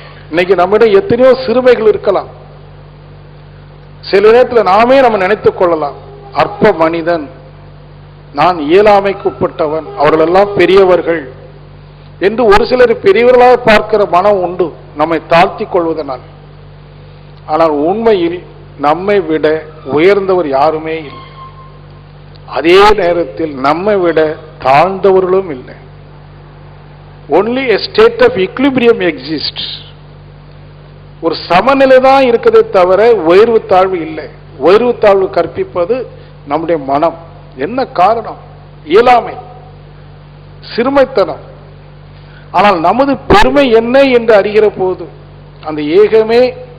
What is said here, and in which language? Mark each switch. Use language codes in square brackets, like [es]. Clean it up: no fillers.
[ta] இன்னைக்கு நம்மிடம் எத்தனையோ சிறுமைகள் இருக்கலாம். சில நேரத்தில் நாமே நம்ம நினைத்துக் கொள்ளலாம், அற்ப மனிதன், நான் இயலாமைக்கு உட்பட்டவன், அவர்களெல்லாம் பெரியவர்கள் என்று ஒரு சிலர் பெரியவர்களாக பார்க்கிற மனம் உண்டு நம்மை தாழ்த்தி கொள்வதனால். ஆனால் உண்மையில் நம்மை விட உயர்ந்தவர் யாருமே இல்லை. அதே நேரத்தில் நம்மை விட தாழ்ந்தவர்களும் இல்லை. [en] only a state of equilibrium exists. [ta] ஒரு சமநிலை தான் இருக்கிறதே தவிர உயர்வு தாழ்வு இல்லை. உயர்வு தாழ்வு கற்பிப்பது நம்முடைய மனம். என்ன காரணம்? இயலாமை, சிறுமைத்தனம். ஆனால் நமது பெருமை என்ன என்று அறிகிற போது அந்த ஏகமே